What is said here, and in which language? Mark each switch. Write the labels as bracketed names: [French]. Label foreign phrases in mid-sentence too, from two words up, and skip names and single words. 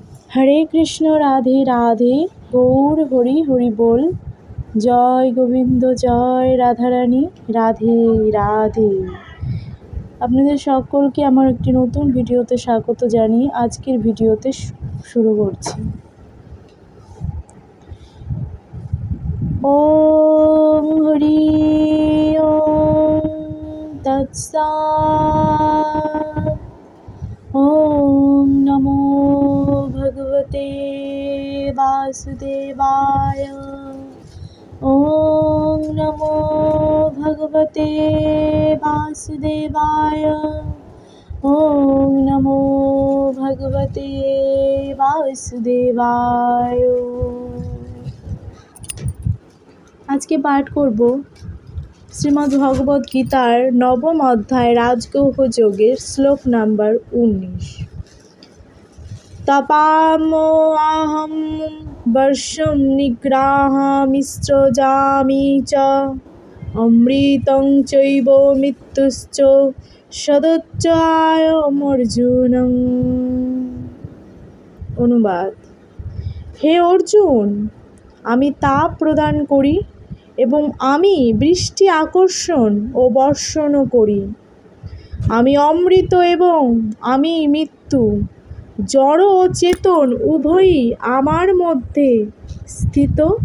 [Bangla] হরে কৃষ্ণ রাধে রাধে গৌর হরি হরি বল। জয় গোবিন্দ জয় রাধারানী রাধে রাধে। আপনাদের সকলকে আমার একটি নতুন ভিডিওতে স্বাগত জানিয়ে আজকের ভিডিওতে শুরু করছি। [Sanskrit] ওম হরি ওম তৎসৎ। ওম নমো ভগবতে বাসুদেবায়। ওম নমো ভগবতে বাসুদেবায়। ওম নমো ভগবতে বাসুদেবায়। [Bangla] আজকে পাঠ করব শ্রীমদ্ ভগবদ গীতার নবম অধ্যায় রাজগুহ যোগের শ্লোক নাম্বার 19। [Sanskrit] तपामो अहं वर्षं निग्रहामिस्रजामि च अमृतं चैव मृत्युश्च সদচ্চায়মর্জুনং। [Bangla] অনুবাদ: হে অর্জুন, আমি তাপ প্রদান করি এবং আমি বৃষ্টি আকর্ষণ ও বর্ষণও করি। আমি অমৃত এবং আমি মৃত্যু, জড় ও চেতন উভয়ই আমার মধ্যে স্থিত।